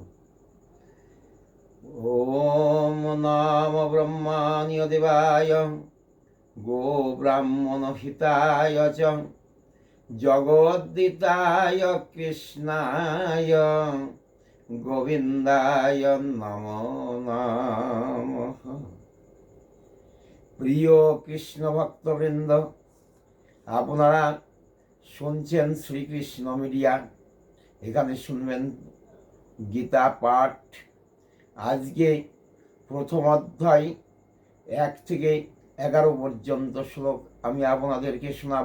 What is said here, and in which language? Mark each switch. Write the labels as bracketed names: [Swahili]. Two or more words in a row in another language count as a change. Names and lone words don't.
[Sanskrit] ॐ नमो ब्रह्मण्य देवाय गो ब्राह्मणहिताय च जगद्दिताय कृष्णाय गोविंदाय नमो नमः। [Bangla] প্রিয় কৃষ্ণ ভক্তবৃন্দ, আপনারা শুনছেন শ্রীকৃষ্ণ মিডিয়া। এখানে শুনবেন গীতা পাঠ। আজকে প্রথম অধ্যায় 1 থেকে 11 পর্যন্ত শ্লোক আমি আপনাদেরকে শোনাব।